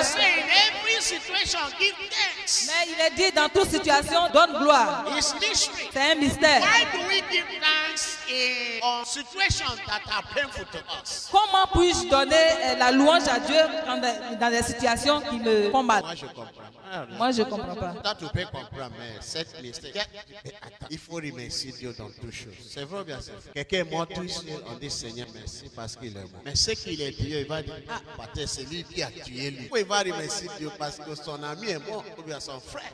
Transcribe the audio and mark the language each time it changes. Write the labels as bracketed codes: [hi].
[en] he say in every situation, give thanks. [fr] Mais il est dit dans toute situation, donne gloire. [en] It's mystery. [fr] C'est un mystère. [en] Why do we give thanks in situations that are painful to us? [fr] Comment puis-je donner la louange à Dieu dans des situations qui me font mal? Moi, je comprends. Moi, je ne comprends pas. Ça, tu peux comprendre, mais cette mystère. Attends, il faut remercier Dieu dans toutes choses. C'est vrai, bien sûr. Quelqu'un est mort tout seul, on dit Seigneur, merci parce qu'il est mort. Mais ce qu'il est Dieu, il va dire, ah, peut-être c'est lui qui a tué lui. Ou il va remercier Dieu parce que son ami est mort, ou bien son frère.